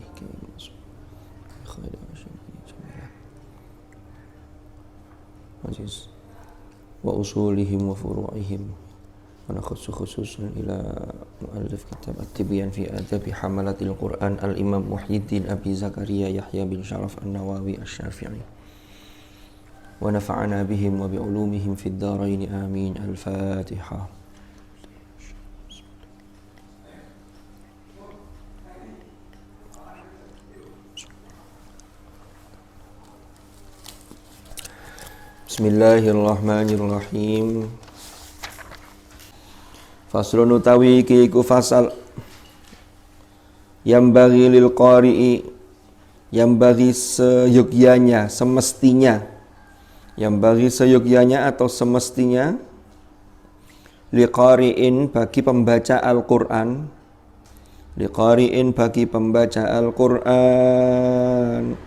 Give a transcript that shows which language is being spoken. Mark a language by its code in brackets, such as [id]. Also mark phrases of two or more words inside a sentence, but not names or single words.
[ar] خير هاشم عزيز وأصولهم وفروعهم ونخص خصوصا إلى مؤلف كتاب التبيان في آداب حملة القرآن الإمام محي الدين أبي زكريا يحيى بن شرف النووي الشافعي ونفعنا بهم وبعلومهم في الدارين آمين. الفاتحة. بسم الله الرحمن الرحيم. [jv] Faslun utawi iki iku fasal [id] yang bagi [jv] lil [id] qari'i, yang bagi seyogyanya, semestinya, yang bagi seyogyanya atau semestinya liqari'in bagi pembaca Al-Quran, liqari'in bagi pembaca Al-Quran,